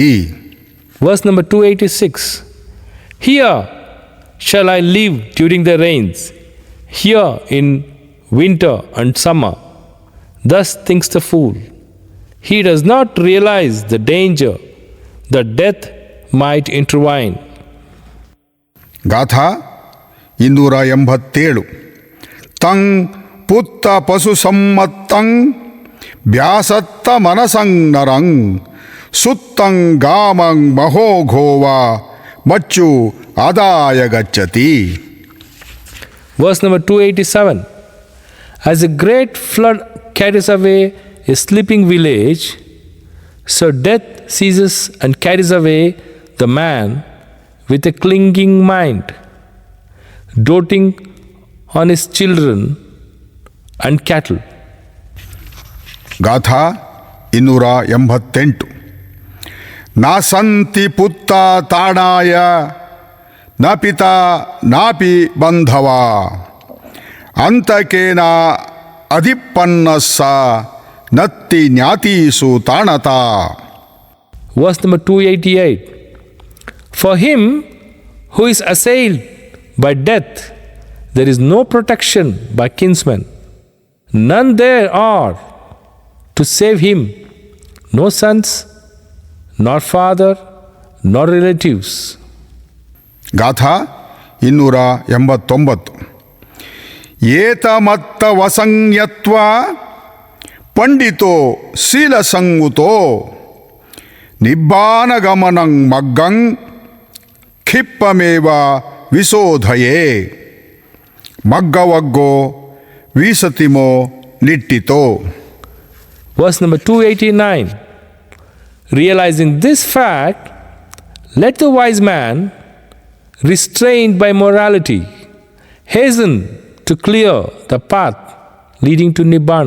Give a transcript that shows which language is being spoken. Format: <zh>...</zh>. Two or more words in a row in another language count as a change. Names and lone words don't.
<en>Verse number 286. Here shall I live during the rains, here in winter and summer. Thus thinks the fool. He does not realize the danger that death might intervene.</en> <pi>ಗಾಥಾ 287 ತಂ ಪುತ್ತ ಪಶು ಸಮ್ಮತ್ತಂ ವ್ಯಾಸತ್ತ ಮನಸಂ ನರಂ ಸುತ್ತಂ ಗಾಮಂ ಮಹೋಘೋವ ಮಚ್ಚು ಆದಾಯ ಗಚ್ಚತಿ.</pi> <en>Verse number 287. As a great flood carries away a sleeping village, so death seizes and carries away the man with a clinging mind, doting on his children and cattle.</en> <pi>ಗಾಥಾ 288 ನಾಸಂತಿ ಪುತ್ತ ತಾಡಾಯ ನ ಪಿತಾ ನಾಪಿ ಬಂಧವ ಅಂತಕೇನ ಅಧಿಪನ್ನಸ್ಸ ನತ್ತಿ ಜ್ಞಾತೀಸು ತಾಣತಾ.</pi> <en>Verse number 288. For him who is assailed by death, there is no protection by kinsmen. None there are to save him, no sons, nor father, nor relatives.</en> <pi>ಗಾಥಾ 289 ಏತಮತ್ತ ವಸಂಯತ್ವ ಪಂಡಿತೋ ಶೀಲಸಂಗುತೋ ನಿಬ್ಬಾನಗಮನಂ ಮಗ್ಗಂ ಕ್ಷಿಪ್ಪಮೇವ ವಿಶೋಧಯೇ ಮಗ್ಗವಗ್ಗೋ ವಿಸತಿಮೋ ನಿಟ್ಟಿತೋ.</pi> <en>Verse number 289. Realizing this fact, let the wise man, restrained by morality, hasten to clear the path leading to Nibbana.</en>